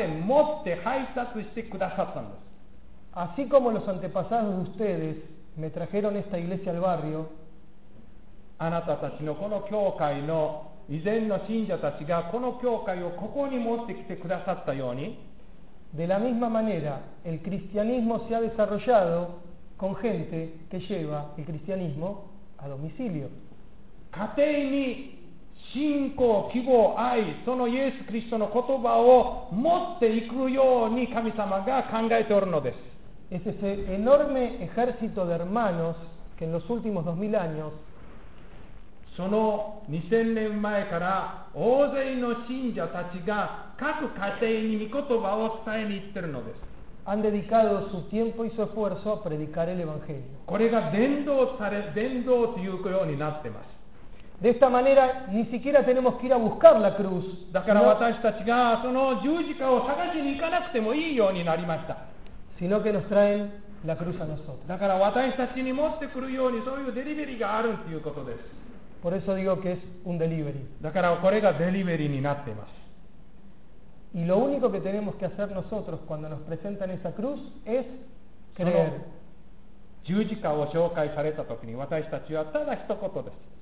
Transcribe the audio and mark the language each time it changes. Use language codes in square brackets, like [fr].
[ja] 父なる神がその十字架をあなたのおられるところにまで持って配達してくださったんです。 [es] Así como los antepasados de ustedes me trajeron esta iglesia al barrio, [ja] あなたたちのこの教会の以前の信者たちがこの教会をここに持ってきてくださったように、 [es] De la misma manera el cristianismo se ha desarrollado con gente que lleva el cristianismo a domicilio. [ja] 家庭に信仰、希望、愛、そのイエス・キリストの言葉を持っていくように神様が考えておるのです。 [es] Es ese enorme ejército de hermanos que en los últimos 2000 años [ja] その 2000 年前から大勢の信者たちが各家庭に御言葉を伝えに行ってるのです。 [es] Han dedicado su tiempo y su esfuerzo a predicar el Evangelio. [ja] これが伝道されて、伝道というようになってます。 [es] De esta manera, ni siquiera tenemos que ir a buscar la cruz. [ja] だから私たちがその十字架を探しに行かなくてもいいようになりました。 [es] sino que nos traen la cruz a nosotros. [ja] だから私たちに持ってくるようにそういうデリベリーがあるということです。 [es] Por eso digo que es un delivery. [ja] だからこれがデリベリーになっています。 [es] Y lo único que tenemos que hacer nosotros cuando nos presentan esa cruz es creer. [ja] 十字架を紹介された時に私たちはただ一言です。